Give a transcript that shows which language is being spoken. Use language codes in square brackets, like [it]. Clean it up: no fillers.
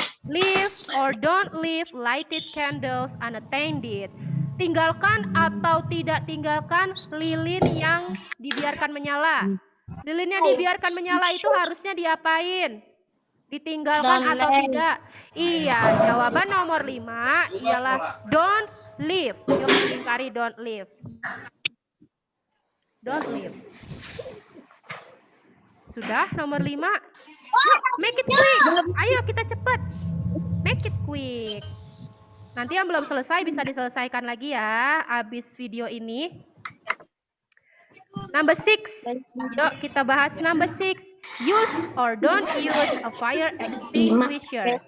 [en] Leave or don't leave lighted candles unattended. [id] Tinggalkan atau tidak tinggalkan lilin yang dibiarkan menyala. Lilinnya dibiarkan menyala itu harusnya diapain? Ditinggalkan [en] Don't [id] atau [en] leave. [id] tidak? Iya, jawaban nomor 5 ialah [en] don't leave. [id] Yuk lingkari [en] don't leave. Don't leave. [id] Sudah nomor 5. Yuk, [en] make it quick. [id] Ayo kita cepat. [en] Make it quick. [id] Nanti yang belum selesai bisa diselesaikan lagi ya habis video ini. [en] Number 6. [id] Yuk kita bahas [en] number 6. Use or don't use a fire extinguisher.